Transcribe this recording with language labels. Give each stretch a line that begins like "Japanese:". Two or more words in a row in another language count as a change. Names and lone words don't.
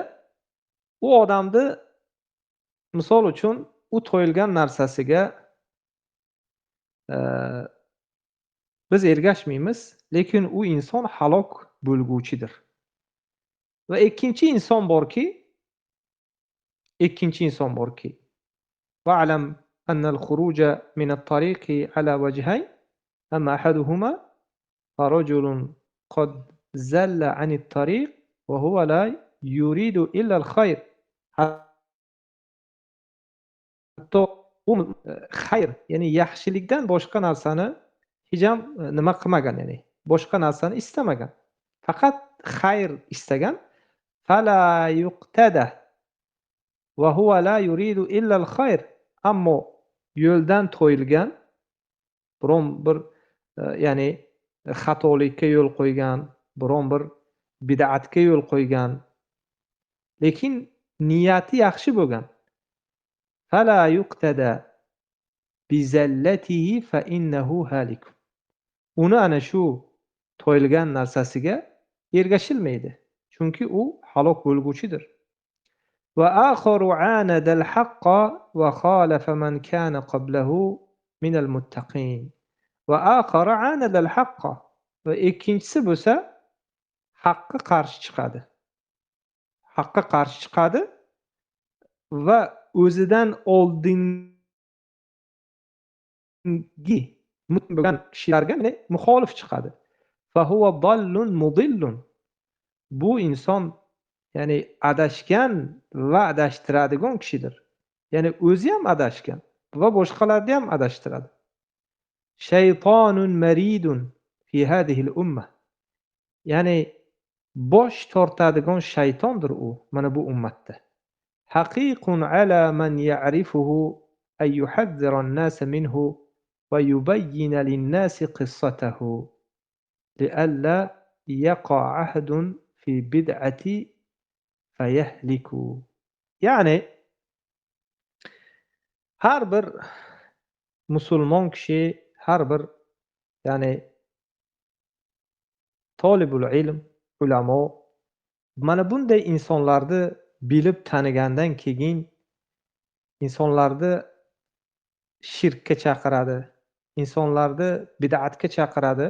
Uzbek: U odamni misol uchun u to'yilgan narsasiga biz ergashmaymiz, lekin u inson halok bo'lguvchidir. Va ikkinchi inson borki,
Arabic: واعلم أن الخروج من الطريق على وجهين، أما أحدهما فرجل قد زل عن الطريق وهو لا يريد إلا الخير.
Uzbek: Hatto u xayr, ya'ni yaxshilikdan boshqa narsani hech ham nima qilmagan, ya'ni boshqa narsani istamagan. Faqat xayr istagan.
Arabic: فلا يقتدى وهو لا يريد إلا الخير.
Uzbek: Ammo yo'ldan to'yilgan, biron bir ya'ni xatolikka yo'l qo'ygan, biron bir bid'atga yo'l qo'ygan, lekin niyati yaxshi bo'lgan.
Arabic: فلا يقتدى بزلته فإنه هالك.
Uzbek: Uni ana shu to'yilgan narsasiga ergashilmaydi, chunki u halok bo'lguvchidir.
Arabic: وآخر عاند الحق وخالف من كان قبله من المتقين. وآخر عاند الحق.
Uzbek: Va ikkinchisi bo'lsa haqqa qarshi chiqadi. Haqqa qarshi chiqadi va o'zidan oldingi bo'lgan kishilarga muxolif chiqadi.
Arabic: فهو ضال مضل.
Uzbek: Bu inson ya'ni adashgan va adashtiradigan kishidir. Ya'ni o'zi ham adashgan va boshqalarni ham adashtiradi.
Arabic: شيطان مريد في هذه الأمة.
Uzbek: Ya'ni bosh tortadigan shaytondir u mana bu ummatda.
Arabic: حقيق على من يعرفه أن يحذر الناس منه ويبين للناس قصته لئلا يقع أحد في بدعته فيهلك.
Uzbek: Ya'ni har bir musulmon kishi, har bir ya'ni
Arabic: طالب العلم,
Uzbek: ulamo mana bunday insonlarni bilib tanigandan keyin insonlarni shirkka chaqiradi, insonlarni bid'atga chaqiradi.